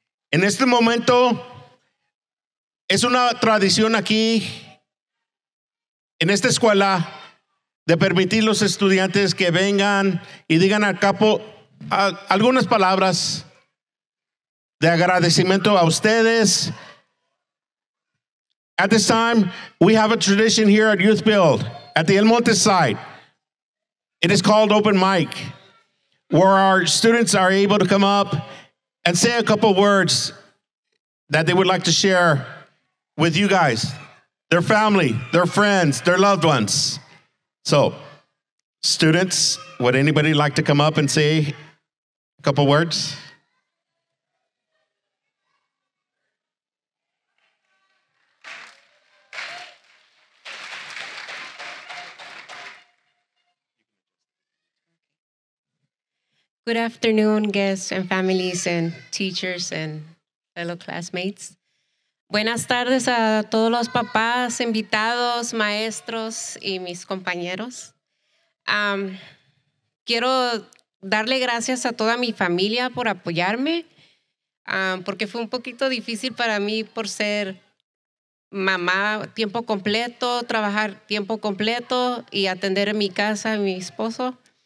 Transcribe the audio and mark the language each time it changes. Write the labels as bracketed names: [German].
[Spanish] En este momento, es una tradición aquí, en esta escuela, de permitir a los estudiantes que vengan y digan al capo algunas palabras de agradecimiento a ustedes. [English] At this time, we have a tradition here at YouthBuild, at the El Monte site. It is called open mic, where our students are able to come up and say a couple words that they would like to share with you guys, their family, their friends, their loved ones. So, students, would anybody like to come up and say a couple words? Good afternoon, guests and families and teachers and fellow classmates. [Spanish] Buenas tardes a todos los papás, invitados, maestros y mis compañeros. Quiero darle gracias a toda mi familia por apoyarme, porque fue un poquito difícil para mí por ser mamá tiempo completo, trabajar tiempo completo y atender en mi casa a mi esposo.